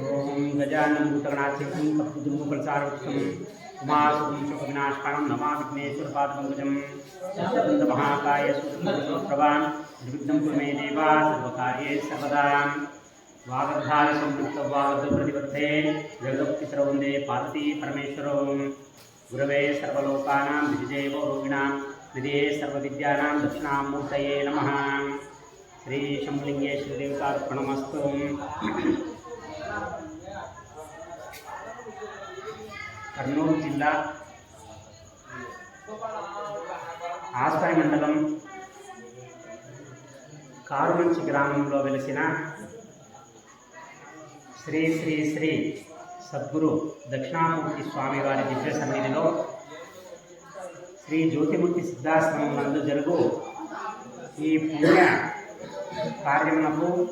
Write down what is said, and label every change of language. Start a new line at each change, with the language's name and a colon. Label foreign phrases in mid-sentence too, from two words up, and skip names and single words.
Sanskrit: ओम गजानन भूतगणाधिपं कपितजम्बूफलसारभक्षं उमासुतं शोकविनाशकारणं नमामि विघ्नेश्वरपादपङ्कजं महाकाय सूत्रप्रभां निर्विघ्नं कुरु मे देवा सर्वकार्ये सर्वदा वागर्धारसंपृक्तौ वागर्धप्रतिपत्ते जगदोत्पितरौ वन्दे पार्वती परमेश्वरौ गुरवे सर्वलोकानां विजयेव रोगिणां निधये सर्वविद्यानां दक्षिणामूर्तये नमः। श्री शंभुलिंगेश्वर देवतार्पणमस्तु।
Telugu: कर्नूल जिल्ला ఆస్పాయి మండలం కారుమంచి గ్రామంలో వెలిసిన శ్రీ శ్రీ శ్రీ సద్గురు దక్షిణామూర్తి స్వామివారి దివ్య సన్నిధిలో శ్రీ జ్యోతిమూర్తి సిద్ధాశ్రమం నందు జరుగు ఈ పుణ్య కార్యమునకు